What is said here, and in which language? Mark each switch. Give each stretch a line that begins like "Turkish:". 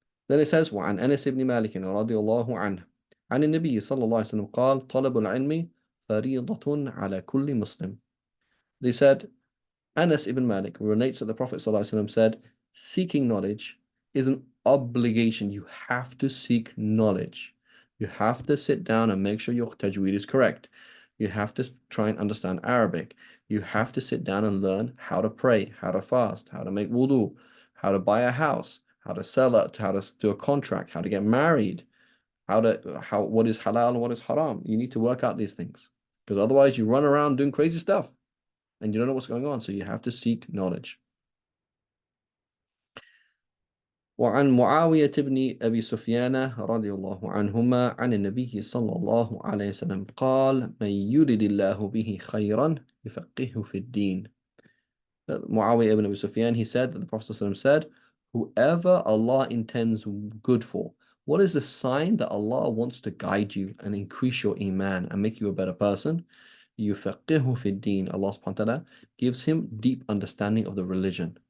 English: Then it says,
Arabic: وعن أنس بن مالك رضي الله عنه عن النبي صلى الله عليه وسلم قال طلب العلم فريضة على كل مسلم.
English: They said, Anas ibn Malik relates that the Prophet ﷺ said, seeking knowledge is an obligation. You have to seek knowledge. You have to sit down and make sure your tajweed is correct. You have to try and understand Arabic. You have to sit down and learn how to pray, how to fast, how to make wudu, how to buy a house, how to sell it, how to do a contract, how to get married, what is halal and what is haram. You need to work out these things because otherwise you run around doing crazy stuff and you don't know what's going on. So you have to seek knowledge.
Arabic: وعن معاوية بن أبي سفيان رضي الله عنهما عن النبي صلى الله عليه وسلم قال من يرد الله به خيرا يفقهه في الدين.
English: Muawiyah ibn Abi Sufyan, he said that the Prophet ﷺ said, whoever Allah intends good for, what is the sign that Allah wants to guide you and increase your iman and make you a better person?
Arabic: يفقهه في الدين.
English: Allah subhanahu wa ta'ala gives him deep understanding of the religion.